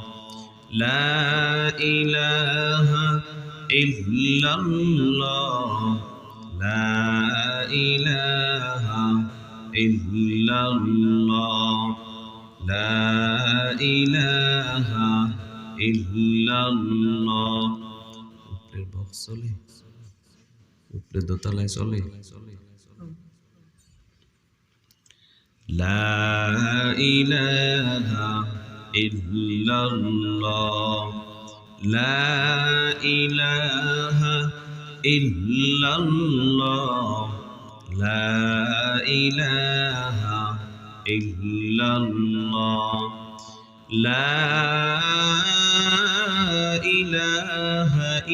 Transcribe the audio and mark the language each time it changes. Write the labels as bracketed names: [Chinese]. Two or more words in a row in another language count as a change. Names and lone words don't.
[Arabic] لا الہ الا اللہ لا الہ الا اللہ لا الہ الا اللہ [Bangla] উপরের বক্স চলে উপরে দোতলায় চলে [Arabic] لا إله إلا الله لا إله إلا الله لا إله إلا الله لا إله